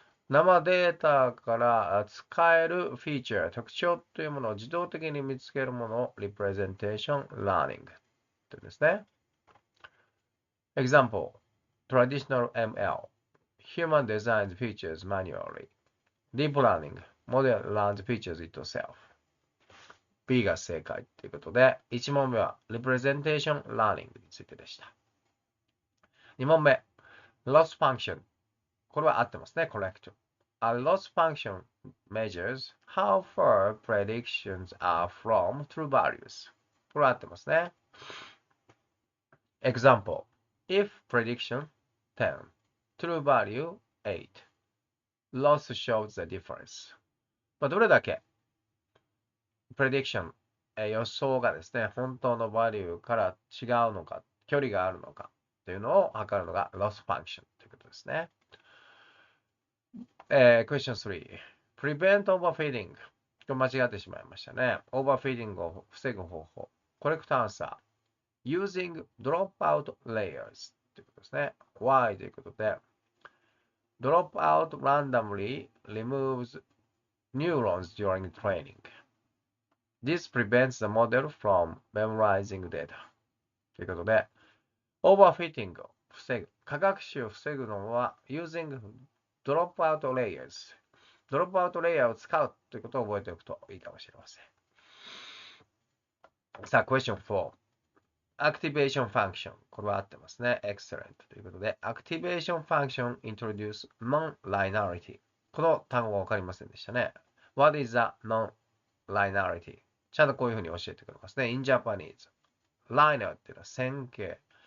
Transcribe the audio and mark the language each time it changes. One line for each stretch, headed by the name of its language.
Japanese: 生データから使えるフィーチャー、特徴というものを自動的に見つけるものを Representation Learning というんですね。
English: Example, Traditional ML, Human designs features manually. Deep Learning, Model learns features itself.
Japanese: B が正解ということで、1問目は Representation Learning についてでした。 2問目、Loss Function。これは合ってますね。
English: Correct. A loss function measures how far predictions are from true values. これは合ってますね。Example. If prediction 10, true value 8, loss shows the difference.
Japanese: どれだけ prediction 予想がですね、本当の value から違うのか、距離があるのかというのを測るのが loss function ということですね。
English: Question 3. Prevent overfeeding.
Japanese: これ間違ってしまいましたね。Overfeeding を防ぐ方法。
English: Correct answer. Using dropout layers
Japanese: ということですね。
English: Why
Japanese: ということで、
English: Dropout randomly removes neurons during training. This prevents the model from memorizing data.
Japanese: ということで、Overfitting を防ぐ。過学習を防ぐのは
English: using dropout layers。
Japanese: ドロップアウトレイヤーを使うということを覚えておくといいかもしれません。さあ、question 4。 Activation function。 これは合ってますね。
English: Excellent
Japanese: ということで、
English: Activation function introduce non-linearity。
Japanese: この単語がわかりませんでしたね。
English: What is a non-linearity?
Japanese: ちゃんとこういうふうに教えてくれますね。
English: In Japanese,
Japanese: linear っていうのは線形。